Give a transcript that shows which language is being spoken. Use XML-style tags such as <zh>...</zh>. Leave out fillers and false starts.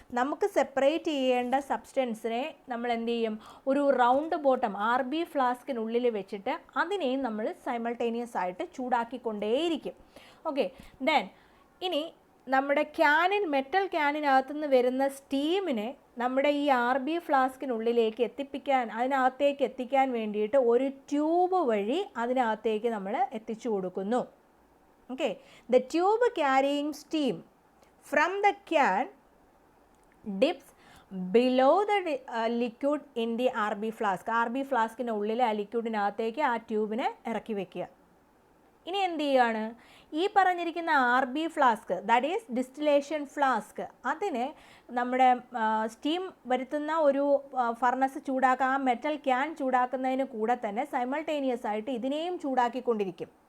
<ml>നമുക്ക് സെപ്പറേറ്റ് ചെയ്യേണ്ട സബ്സ്റ്റൻസിനെ നമ്മൾ എന്ത് ചെയ്യും, ഒരു റൗണ്ട് ബോട്ടം RB ഫ്ലാസ്കിനുള്ളിൽ വെച്ചിട്ട് അതിനെയും നമ്മൾ സൈമൾട്ടേനിയസ് ആയിട്ട് ചൂടാക്കിക്കൊണ്ടേയിരിക്കും. ഓക്കെ, ദെൻ ഇനി നമ്മുടെ മെറ്റൽ ക്യാനിനകത്തുനിന്ന് വരുന്ന സ്റ്റീമിനെ നമ്മുടെ ഈ RB ഫ്ലാസ്കിനുള്ളിലേക്ക് അതിനകത്തേക്ക് എത്തിക്കാൻ വേണ്ടിയിട്ട് ഒരു ട്യൂബ് വഴി അതിനകത്തേക്ക് നമ്മൾ എത്തിച്ചു കൊടുക്കുന്നു.</ml> <en>Okay, the tube carrying steam from the can dips below the liquid in the RB flask.</en> <ml>RB ഫ്ലാസ്കിൻ്റെ ഉള്ളിൽ ആ ലിക്വിഡിനകത്തേക്ക് ആ ട്യൂബിനെ ഇറക്കി വെക്കുക. ഇനി എന്ത് ചെയ്യുകയാണ്, ഈ പറഞ്ഞിരിക്കുന്ന RB flask, that is distillation flask, അതിനെ നമ്മുടെ സ്റ്റീം വരുത്തുന്ന ഒരു ഫർണസ് ചൂടാക്കാൻ, ആ മെറ്റൽ ക്യാൻ ചൂടാക്കുന്നതിന് കൂടെ തന്നെ സൈമൾട്ടേനിയസ് ആയിട്ട് ഇതിനെയും ചൂടാക്കിക്കൊണ്ടിരിക്കും.</ml>